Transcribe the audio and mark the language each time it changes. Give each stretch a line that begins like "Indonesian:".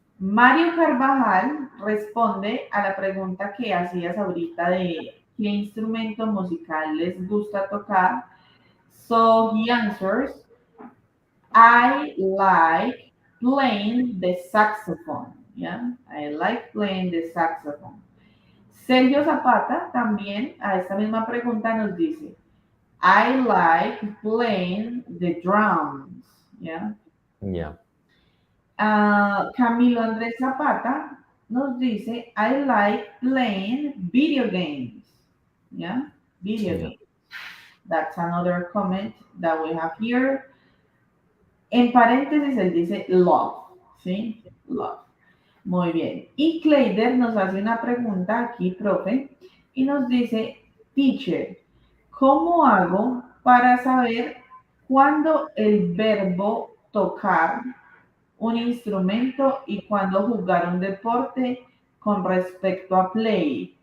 Spanish: Mario Carvajal responde a la pregunta que hacías ahorita de qué instrumento musical les gusta tocar.
English: So he answers, I like playing the saxophone. Yeah, I like playing the saxophone.
Spanish: Sergio Zapata también a esta misma pregunta nos dice,
English: I like playing the drums. Yeah. Yeah.
Spanish: Camilo Andrés Zapata nos dice,
English: I like playing video games. Yeah, video games. That's another comment that we have here.
Spanish: En paréntesis, él dice love. ¿Sí? Love. Muy bien. Y Kleider nos hace una pregunta aquí, profe, y nos dice, teacher, ¿cómo hago para saber cuándo el verbo tocar un instrumento y cuándo jugar un deporte con respecto a play?